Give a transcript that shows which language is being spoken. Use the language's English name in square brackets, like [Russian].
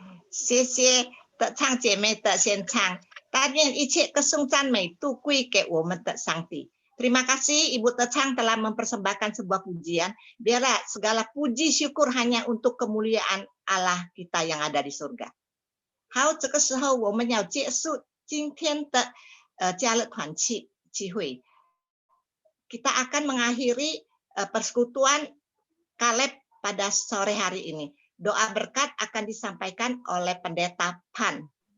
[Chinese] 谢谢的唱姐妹的献唱，但愿一切歌颂赞美都归给我们的上帝。 [Indonesian] Terima kasih Ibu Tecang telah mempersembahkan sebuah pujian. Biarlah segala puji syukur hanya untuk kemuliaan Allah kita yang ada di surga. [Chinese] 好，这个时候我们要结束今天的家乐团契会。 [Indonesian] Kita akan mengakhiri persekutuan Kaleb pada sore hari ini. Doa berkat akan disampaikan oleh Pendeta Pan.